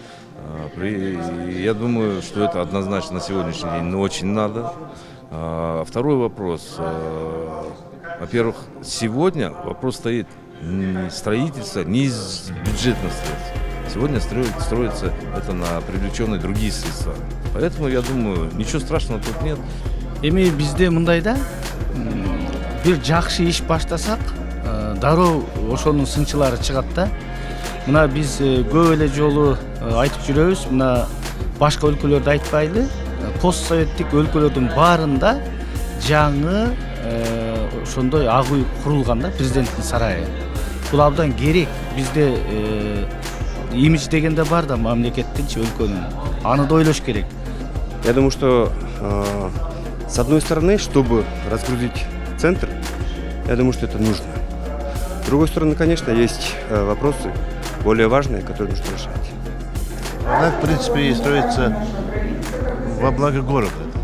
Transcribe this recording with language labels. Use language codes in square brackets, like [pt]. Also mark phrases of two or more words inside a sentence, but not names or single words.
[ru] Я думаю, что это однозначно на сегодняшний день очень надо. Второй вопрос. Во-первых, сегодня вопрос стоит не строительство, не из бюджетных средств. Сегодня строится это на привлеченные другие средства. Поэтому, я думаю, ничего страшного тут нет. [ky] Эми бизде мындайда бир жакшы иш баштасак, дароо ошонун сынчылары чыгат да. Мына биз көп эле жолу айтып жүрөбүз, мына башка өлкөлөрдө айтпайлы, постсоветтик өлкөлөрдүн баарында жаңы ошондой ак үй курулган да, президенттин сарайы. Бул абдан керек. Бизде имидж дегенде бар да мамлекеттинчи өлкөнүн. Аны да ойлош керек. [ru] Я думаю, что с одной стороны, чтобы разгрузить центр, я думаю, что это нужно. С другой стороны, конечно, есть вопросы более важные, которые нужно решать. Она, в принципе, и строится во благо города.